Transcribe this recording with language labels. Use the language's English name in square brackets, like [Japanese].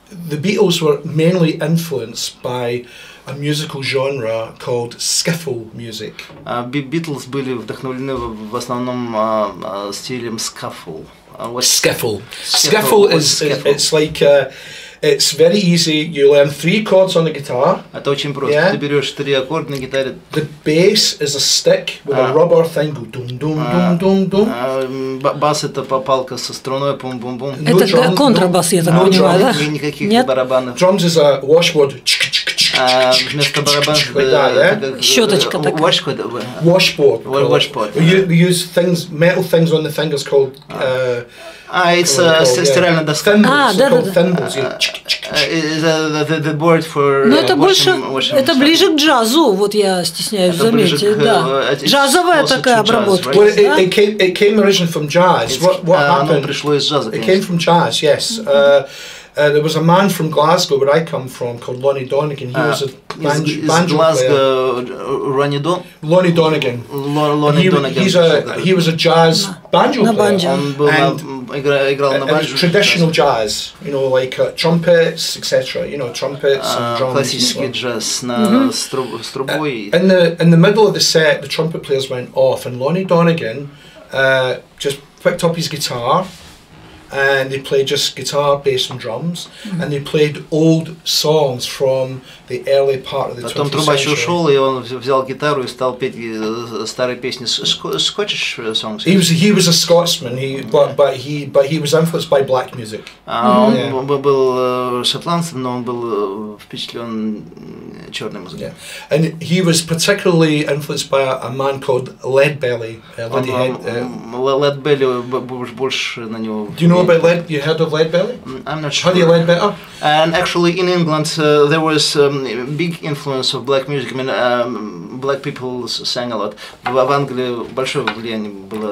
[English] The Beatles were mainly influenced by a musical genre called skiffle music. [Russian] Beatles были вдохновлены в основном стилем скафл. [English] Skiffle. Skiffle is it's like it's very easy. You learn 3 chords on the guitar. [Russian] Это очень просто. Ты берешь 3 аккорда на гитаре. [English] The bass is a stick with a rubber thing. Go dum dum dum dum dum. [Russian] Бас это палка со струной, пум-пум-пум. Это контрабас, я так понимаю, да? Никаких барабанов. [English] Drums is a washboard. [Russian] Вместо барабанов щеточка такая. [English] Washboard. We use metal things on the fingers called. [Russian] It's стиральная доска. [English] Thimbles. The board for. [Russian] Но это больше, это ближе к джазу, вот я стесняюсь заметить, да. Джазовая такая обработка. [English] It came originally from jazz. What happened? [Russian] Пришло из джаза. [English] It came from jazz, yes. There was a man from Glasgow, where I come from, called Lonnie Donegan. He was a banjo player. Lonnie Donegan. He was a jazz banjo player. And traditional jazz, you know, like trumpets, etc. You know, trumpets and drums. [Russian] Классический джаз на с трубой. [English] In the middle of the set, the trumpet players went off, and Lonnie Donegan just picked up his guitar. And they played just guitar, bass and drums, and they played old songs from the early part of the 20th century. [Russian] Потом трубач ушел, и он взял гитару и стал петь старые песни. [English] Scottish songs. He was a Scotsman, but he was influenced by black music. [Russian] Он был шотландцем, но он был впечатлен черной музыкой. [English] And he was particularly influenced by a man called Leadbelly. [Russian] Leadbelly больше на него. [English] Do you know about Lead? You heard of Leadbelly? I'm not sure. How do you like better? And actually, in England, there was big influence of black music. I mean, black people sang a lot. [Russian] В Англии большое влияние было.